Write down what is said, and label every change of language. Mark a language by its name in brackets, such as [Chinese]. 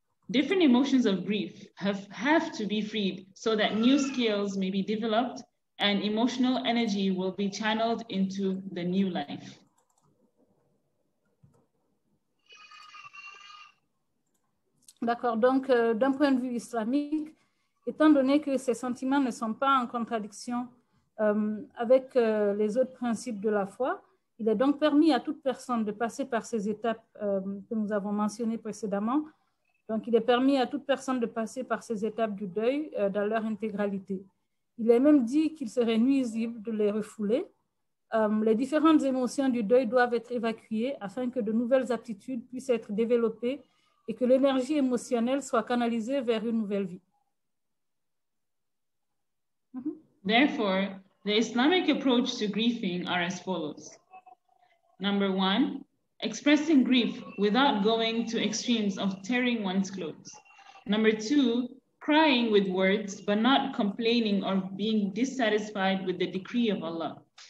[English] Different emotions of grief have to be freed so that new skills may be developed and emotional energy will be channeled into the new life. [French] D'accord, donc d'un point de vue islamique, étant donné que ces sentiments ne sont pas en contradiction avec les autres principes de la foi, il est donc permis à toute personne de passer par ces étapes que nous avons mentionnées précédemment. Donc, il est permis à toute personne de passer par ces étapes du deuil dans leur intégralité. Il est même dit qu'il serait nuisible de les refouler. Les différentes émotions du deuil doivent être évacuées afin que de nouvelles aptitudes puissent être développées et que l'énergie émotionnelle soit canalisée vers une nouvelle vie. [English] Therefore, the Islamic approach to grieving are as follows. Number 1, expressing grief without going to extremes of tearing one's clothes. Number 2, crying with words, but not complaining or being dissatisfied with the decree of Allah.